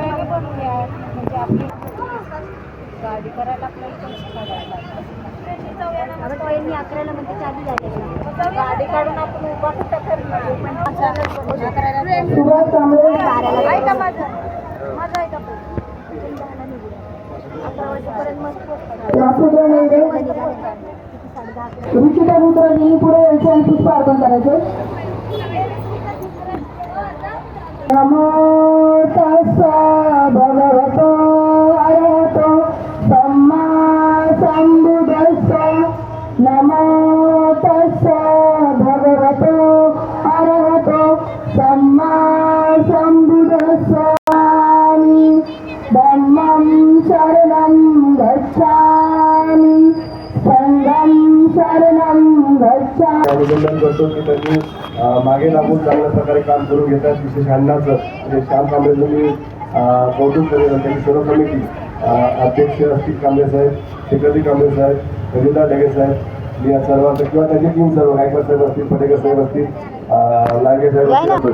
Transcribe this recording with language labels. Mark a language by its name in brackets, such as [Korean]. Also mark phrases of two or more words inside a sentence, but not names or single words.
[Marathi] गाडी करायला अकराला म्हणजे चालू झाली गाडी काढून आपण उभा कुठं करणार. सुभाष कांबळे ऐका माझं ऐका 11 वाजेपर्यंत मस्त रुचिता रुद्राजी पुढे यायचे आणि पुष्प अर्पण करायचे. [Pali] नमो तस्सा भगवतो अरहतो सम्मा संबुद्धस्सा नमो तस्सा भगवतो अरहतो सम्मा संबुद्धस्सा धम्मं शरणं गच्छामि संघं शरणं गच्छामि. [Marathi] अभिनंदन करतो की त्यांनी मागे लागून चांगल्या प्रकारे काम करून घेतात. विशेष अण्णाचं म्हणजे श्याम कांबळे तुम्ही कौतुक करेल. त्यांची सर्व समिती अध्यक्ष असतील कांबळे साहेब, सेक्रेटरी कांबळे साहेब, रविंद्र ढगे साहेब या सर्वांचं किंवा त्याची टीम सर्व गायकवाड साहेब असतील, पटेकर साहेब असतील, लांगे साहेब असतील.